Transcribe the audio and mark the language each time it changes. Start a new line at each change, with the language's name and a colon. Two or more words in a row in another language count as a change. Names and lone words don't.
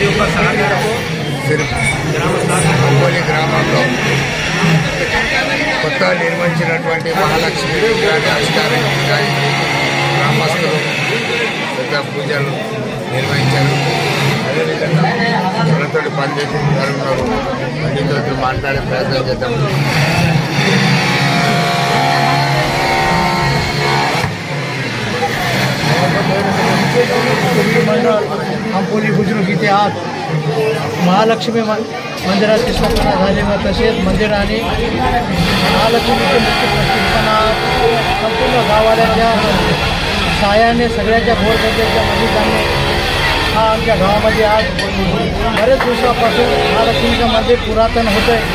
Telugu: అంబోలి గ్రామంలో కొత్త నిర్మించినటువంటి మహాలక్ష్మి విగ్రహాన్ని ఆవిష్కారం గ్రామస్తులు పెద్ద పూజలు నిర్వహించారు. అదేవిధంగా చులతో పనిచేసి ఉన్నారు. పండితులతో మాట్లాడే ప్రయత్నం చేద్దాం.
Marathi: अंबोली बुजुर्ग इतिहास महालक्ष्मी मंदिराची स्थापना झाली व तसेच मंदिर आणि महालक्ष्मीचे मूर्ती प्रतिष्ठापना संपूर्ण गावाच्या साहाय्याने सगळ्याच्या गोरगरिबाच्या मदतीने हा आमच्या गावामध्ये आज बरेच दिवसापासून महालक्ष्मीचं मंदिर पुरातन होतं आहे.